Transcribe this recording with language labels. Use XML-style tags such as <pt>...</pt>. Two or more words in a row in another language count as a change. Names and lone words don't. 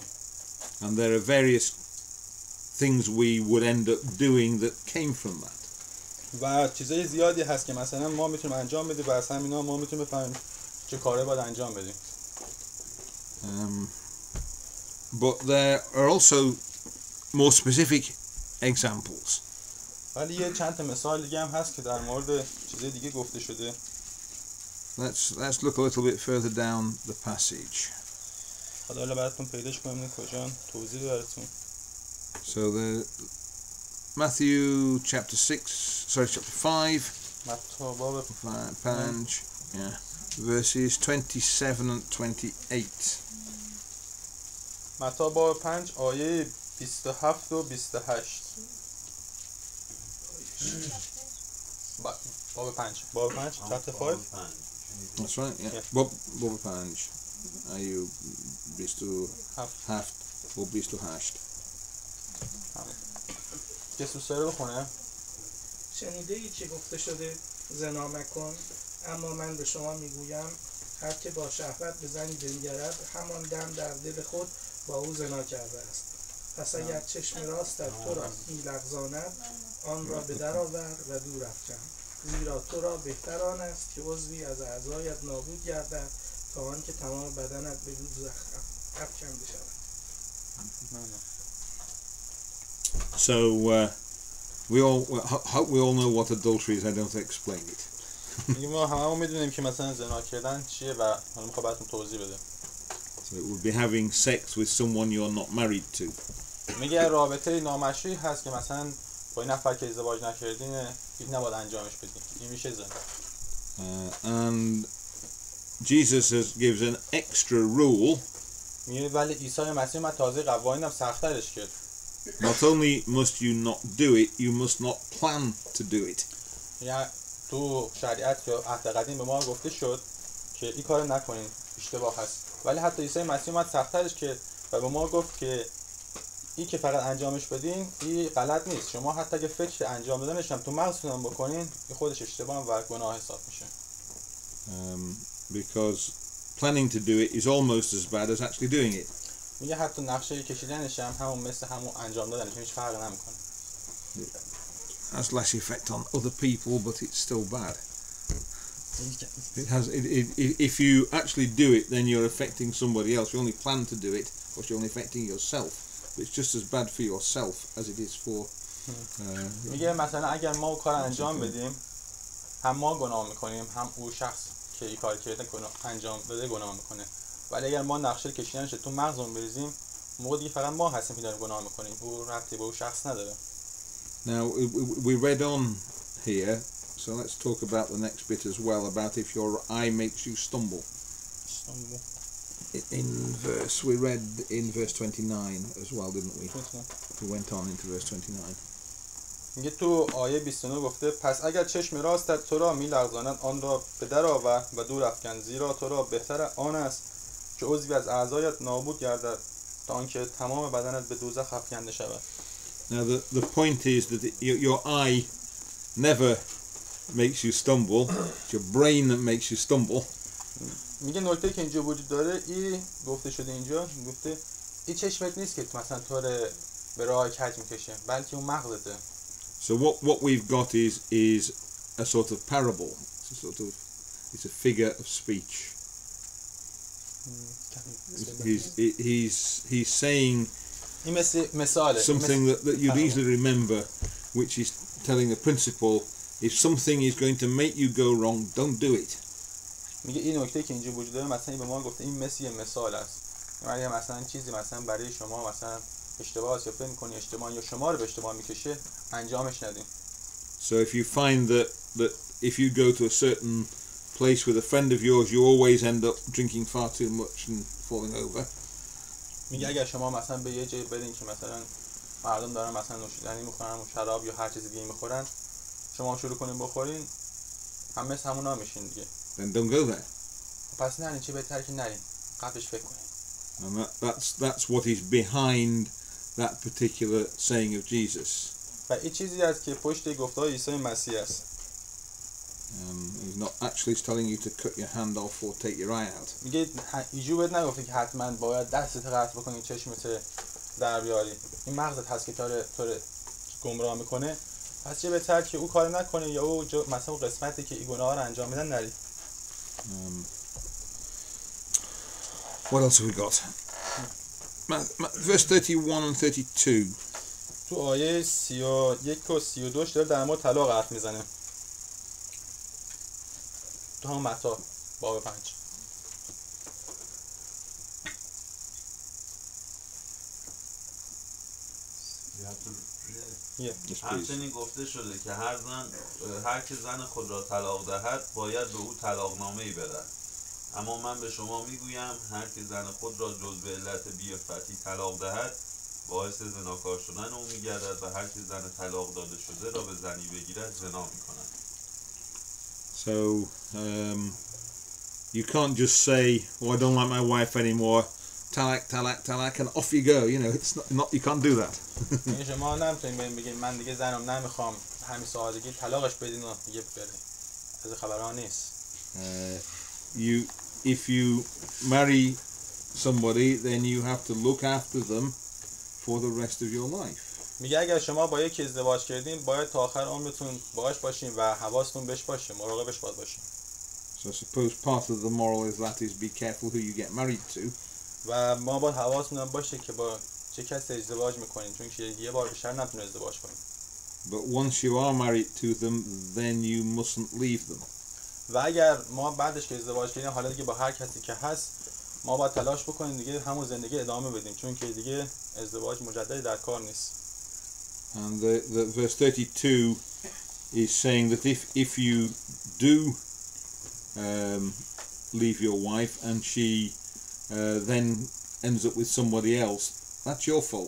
<en>And there are various things we would end up doing that came from that.</en> <fa>و چیزای زیادی هست که مثلا ما میتونیم انجام بدیم و از همینا ما میتونیم بفهمیم چه کاره باید انجام بدیم.</fa> <en>But there are also more specific examples.</en> <fa>ولی یه چند تا مثال دیگه هم هست که در مورد چیزای دیگه گفته شده.</fa> <en>Let's look a little bit further down the passage.</en> <fa>حالا براتون پیداش کنیم کجا توضیح براتون.</fa> <en>So Matthew chapter 5.</en> <fa>متی باب 5,</fa> <en>yeah, verses 27 and 28.</en> <fa>متی باب 5 آیه 27 و 28. باب 5 chapter 5.</fa> <en>That's right, yeah.</en> <fa>باب 5. آیه 27 و 28. کسی سر بخونه؟ شنیده ای که گفته شده زنا مکن، اما من به شما میگویم هر که با شهوت به زنی بنگرد همان دم در دل خود با او زنا کرده است. پس اگر چشم راستت تو را میلغزاند آن را به در آور و دور افکن، زیرا تو را بهتر آن است که عضوی از اعضایت نابود گردد تا آنکه تمام بدنت به دوزخ افکنده شود.</fa> <en>So we all know what adultery is. I don't have to explain it.</en> <fa>ما هممون میدونیم که مثلا زنا کردن چیه و حالا میخوام براتون توضیح بدم.</fa> <en>So it would be having sex with someone you're not married to.</en> <fa>میگه رابطه نامشروعی هست که مثلا با این نفر که ازدواج نکردین این نباید انجامش بدین. این میشه زنا.</fa> <en>And Jesus gives an extra rule.</en> <fa>میگه ولی عیسی مسیح من تازه قوانینم سخت‌ترش کرد.</fa> <en>Not only must you not do it, you must not plan to do it.</en> <fa>یعنی تو شریعت یا عهد قدیم به ما گفته شد که این کارو نکنین، اشتباه هست. ولی حتی عیسی مسیح اومد سخت‌ترش کرد و به ما گفت که این که فقط انجامش بدین این غلط نیست. شما حتی اگه فکر انجام دادنش هم تو مغزتون بکنین این خودش اشتباه و گناه حساب میشه.</fa> <en>Because planning to do it is almost as bad as actually doing it.</en> <fa>میگه حتی نقشه کشیدنش هم همون مثل همون انجام دادنش هیچ فرقی نمیکنه.</fa> <en>Has less effect on other people, but it's still bad. If you actually do it, then you're affecting somebody else. You only plan to do it, but you're only affecting yourself. But it's just as bad for yourself as it is for.</en> <fa>میگه مثلا اگر ما کار انجام بدیم، هم ما گناه میکنیم، هم اون شخص که این کار کرده انجام داده گناه میکنه. ولی اگر ما نقشه کشیدنش تو مغزمون بریزیم، موقع دیگه فقط ما هستیم که داریم گناه میکنیم. او ربطی به اون شخص نداره.</fa> <en>Now we read on here, so let's talk about the next bit as well, about if your eye makes you stumble. We read in verse 29 as well, didn't we? We went on into verse 29.</en> <fa>میگه تو آیه 29 گفته پس اگر چشم راستت تو را میلغزاند آن را به در آور و دور افکن، زیرا تو را بهتر آن است که عضوی از اعضایت نابود گردد تا آنکه تمام بدنت به دوزخ افکنده شود.</fa> <en>Now the point is that your eye never makes you stumble. It's your brain that makes you stumble.</en> <fa>میگه نکته که اینجا وجود داره این گفته شده اینجا، گفته این چشمت نیست که مثلا تو رو به راه کج میکشه، بلکه اون مغزته.</fa> <en>So what we've got is a sort of parable. It's a figure of speech. He's saying</en> <fa>این مثاله</fa> <en>something that you'd easily remember, which is telling a principle: if something is going to make you go wrong, don't do it.</en> <fa>میگه این نکته که اینجا وجود داره، مثلا این به ما گفته این مثل مثال است. یعنی مثلا چیزی مثلا برای شما مثلا اشتباه است یا فکر می‌کنی اشتباه یا شما رو به اشتباه میکشه، انجامش ندین.</fa> <en>So if you find that if you go to a certain place with a friend of yours, you always end up drinking far too much and falling over.</en> <fa>میگه اگر شما مثلا به یه جایی برین که مثلا مردم دارن مثلا نوشیدنی میخورن، شراب یا هر چیز دیگه میخورن، شما شروع کنین بخورین، همه همونا میشین دیگه.</fa> <en>Then don't go there.</en> <fa>پس نرین، چه بهتره که نرین، قبلش فکر کنین.</fa> <en>And that's what is behind that particular saying of Jesus.</en> <fa>و این چیزی است که پشت گفته‌های عیسی مسیح است.</fa> <en>He's not actually telling you to cut your hand off or take your eye out.</en> <fa>میگه ایجو بهت نگفته که حتما باید دستت قطع بکنی، چشمت در بیاری. این مغزت هست که تو رو گمراه میکنه. پس چه بهتر که او کار نکنه یا او مثلا قسمتی که این گناه رو انجام میدن نری.</fa> <en>What else have we got? Verse 31 and 32.</en> <fa>تو آیه 31 و 32 داره در مورد طلاق حرف میزنه. تو هم متی باب 5.</fa> <en>Yes, please.</en> <fa>همچنین گفته شده که هر که زن خود را طلاق دهد باید به او طلاقنامه‌ای بدهد. اما من به شما میگویم هر که زن خود را جز به علت بی‌عفتی طلاق دهد باعث زناکار شدن او میگردد و هر که زن طلاق داده شده را به زنی بگیرد زنا میکند.</fa> <en>So you can't just say, "Oh, I don't like my wife anymore. Talak, and off you go." You know, it's not. You can't do that.</en> <fa>شما نمیتونید بگید من دیگه زنم نمیخوام، همین سادگی طلاقش بدین و دیگه بره. از خبرها نیست.</fa> <en>If you marry somebody, then you have to look after them for the rest of your life.</en> <fa>میگه اگر شما با یکی ازدواج کردین باید تا آخر عمرتون باهاش باشین و حواستون بهش باشه، مراقبش باید باشین.</fa> <en>So I suppose part of the moral is be careful who you get married to.</en> <fa>و ما باید حواسمون باشه که با چه کسی ازدواج میکنین، چون که یه بار بیشتر نتونه ازدواج کنین.</fa> <en>But once you are married to them, then you mustn't leave them.</en> <fa>و اگر ما بعدش که ازدواج کردیم حالا دیگه با هر کسی که هست ما باید تلاش بکنیم دیگه همون زندگی ادامه بدیم، چون که دیگه ازدواج مجدد در کار نیست.</fa> <en>And the verse 32 is saying that if you do leave your wife and she then ends up with somebody else, that's your fault.</en>